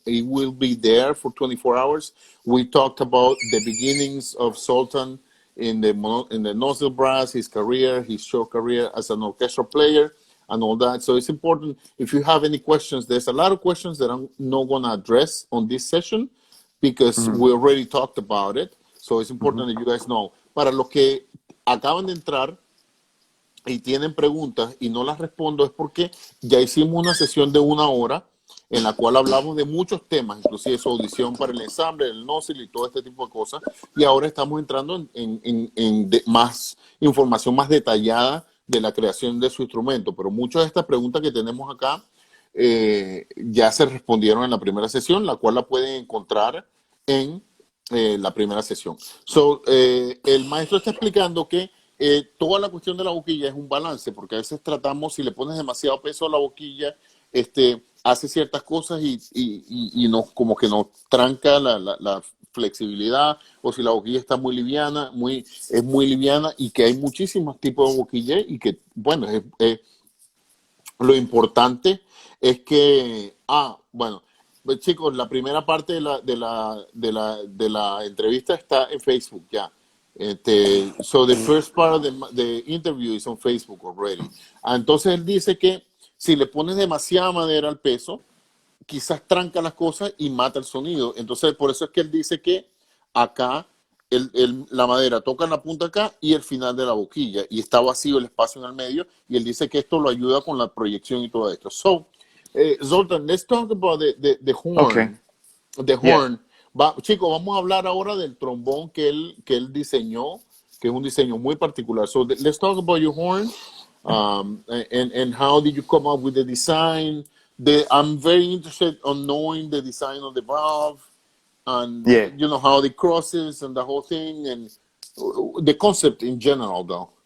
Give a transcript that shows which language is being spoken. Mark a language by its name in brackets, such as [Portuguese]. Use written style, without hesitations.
[English] It will be there for 24 hours. We talked about the beginnings of Zoltan in the nozzle brass, his career, his short career as an orchestral player, and all that. So it's important. If you have any questions, there's a lot of questions that I'm not going to address on this session because Mm-hmm. we already talked about it. So it's Mm-hmm. important that you guys know. [Spanish] Para los que acaban de entrar y tienen preguntas y no las respondo es porque ya hicimos una sesión de una hora en la cual hablamos de muchos temas, inclusive su audición para el ensamble, el nósil y todo este tipo de cosas. Y ahora estamos entrando en más información más detallada de la creación de su instrumento. Pero muchas de estas preguntas que tenemos acá ya se respondieron en la primera sesión, la cual la pueden encontrar en la primera sesión. El maestro está explicando que toda la cuestión de la boquilla es un balance, porque a veces tratamos, si le pones demasiado peso a la boquilla, hace ciertas cosas y nos, como que nos tranca la flexibilidad, o si la boquilla está muy liviana, es muy liviana, y que hay muchísimos tipos de boquilla y que, bueno, lo importante es que, bueno, pues, chicos, la primera parte de la entrevista está en Facebook ya. [English] So the first part of the interview is on Facebook already. [Spanish] Entonces él dice que si le pones demasiada madera al peso, quizás tranca las cosas y mata el sonido. Entonces, por eso es que él dice que acá la madera toca en la punta acá y el final de la boquilla y está vacío el espacio en el medio y él dice que esto lo ayuda con la proyección y todo esto. [English] So, Zoltan, let's talk about the Okay. horn. The Yeah. horn. [Spanish] Chicos, vamos a hablar ahora del trombón que él diseñó, que es un diseño muy particular. [English] So, let's talk about your horn. And how did you come up with the design? I'm very interested on knowing the design of the valve and Yeah. how the crosses and the whole thing and the concept in general, though.